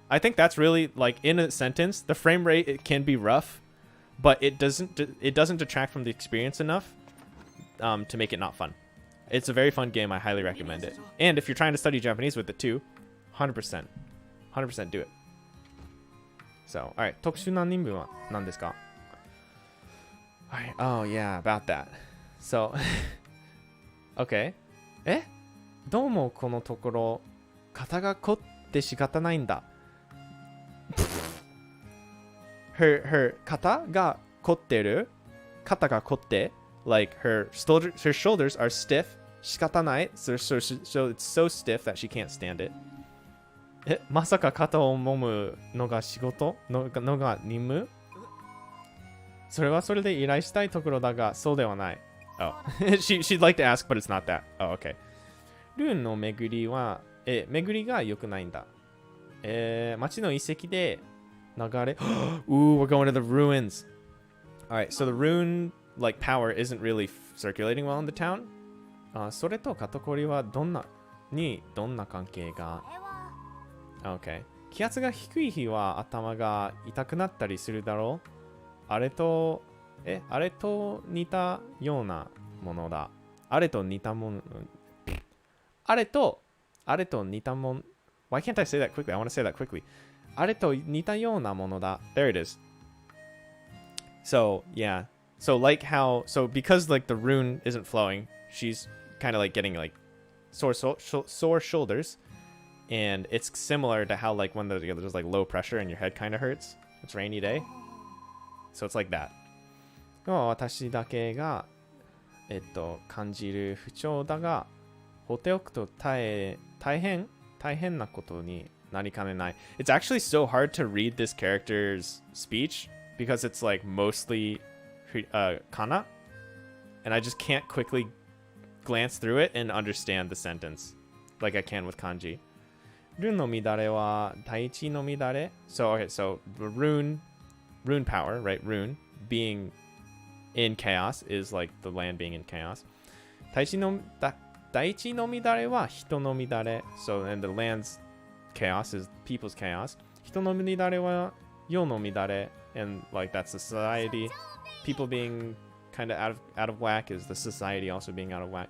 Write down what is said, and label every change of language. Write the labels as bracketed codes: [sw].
[en] I think that's really, like, in a sentence, the frame rate, it can be rough, but it doesn't detract from the experience enough to make it not fun. It's a very fun game. I highly recommend it. And if you're trying to study Japanese with it too, 100% do it. So, alright, [ja] 特殊な任務は何ですか? [en] Alright, oh yeah, about that. So, okay. [ja] どうもこのところ肩が凝って仕方ないんだ。 [en] her [ja] 肩が凝ってる。肩が凝って [en] like her shoulders are stiff. [ja] 仕方ない [en] so it's so stiff that she can't stand it. [ja] まさか肩を揉むのが仕事のが任務？それはそれで依頼したいところだがそうではない。 [en] Oh. She'd like to ask, but it's not that. Oh, okay. [ja] ルーンの巡りは、巡りが良くないんだ。町の遺跡で流れ。 [en] Ooh, we're going to the ruins. Alright, so the rune, like, power isn't really circulating well in the town. [ja] それと肩こりはどんな関係が [en] Okay. [ja] 気圧が低い日は頭が痛くなったりするだろう。あれと似たようなものだ。あれと似たもの。あれと似たもの。 [en] Why can't I say that quickly? I want to say that quickly. [ja] あれと似たようなものだ。 [en] There it is. So, yeah. So, like how... So, because, like, the rune isn't flowing, she's kind of, like, getting, like, sore shoulders. And it's similar to how, like, when there's, like, low pressure and your head kind of hurts. It's a rainy day. So, it's like that. [ja] 私だけが、感じる不調だが、放っておくと大変なことになりかねない。 [en] It's actually so hard to read this character's speech because it's like mostly kana, and I just can't quickly glance through it and understand the sentence like I can with kanji. [ja] ルンの乱れは大地の乱れ. [en] So okay, so the rune power, right? Rune being in chaos is like the land being in chaos. [ja] 大地の乱れは人の乱れ. [en] So and the land's chaos is people's chaos. [ja] 人の乱れは世の乱れ. [en] And like that's society. People being kind of out of whack is the society also being out of whack.